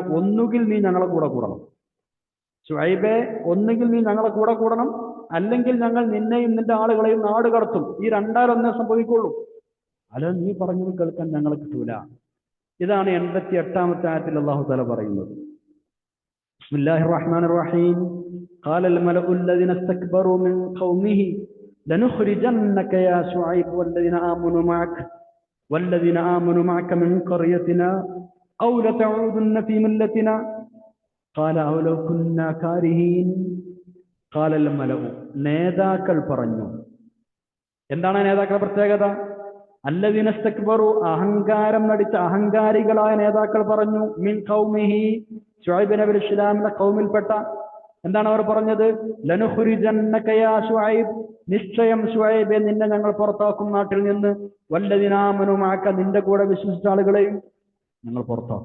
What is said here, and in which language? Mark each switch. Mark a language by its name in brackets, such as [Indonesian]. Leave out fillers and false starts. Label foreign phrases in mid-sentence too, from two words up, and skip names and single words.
[Malayalam] ഒന്നുകിൽ നീ ഞങ്ങളെ കൂടെ കൂടണം, ശുഐബേ, ഒന്നുകിൽ നീ ഞങ്ങളെ കൂടെ കൂടണം, അല്ലെങ്കിൽ ഞങ്ങൾ നിന്നെയും നിന്റെ ആളുകളെയും നാട് കടത്തും. ഈ രണ്ടാലൊന്നേ സംഭവിക്കുള്ളൂ. അല്ല, നീ പറഞ്ഞത് കേൾക്കാൻ ഞങ്ങളെ കിട്ടൂല. ഇതാണ് 88-ാമത്തെ ആയത്തിൽ അല്ലാഹു തആല പറയുന്നത്. [Arabic] بسم الله الرحمن الرحيم قال الملأ الذين استكبروا من قومه لنخرجنك يا شعيب والذين آمنوا معك من قريتنا أو لتعودن في ملتنا قال أولو كنا كارهين قال الملأ [Malayalam] നേതാക്കൾ പറഞ്ഞു. എന്താണ് നേതാക്കളുടെ പ്രത്യേകത? [Arabic] الذين استكبروا [Malayalam] അഹങ്കാരം നടിച്ച അഹങ്കാരികളായ നേതാക്കൾ പറഞ്ഞു. [Arabic] من قومه [Malayalam] ശുഐബ് നബി അലൈഹിസ്സലാമിന്റെ ഖൗമിൽപ്പെട്ട. എന്താണ് അവർ പറഞ്ഞത്? [Arabic] لنخرجنك يا شعيب, [Malayalam] നിശ്ചയം ശുഐബേ നിന്നെ ഞങ്ങൾ പുറത്താക്കും നാട്ടിൽ നിന്ന്. [Arabic] والذين آمنوا معك, [Malayalam] നിന്റെ കൂടെ വിശ്വസിച്ച ആളുകളെയും ഞങ്ങൾ പുറത്താക്കും.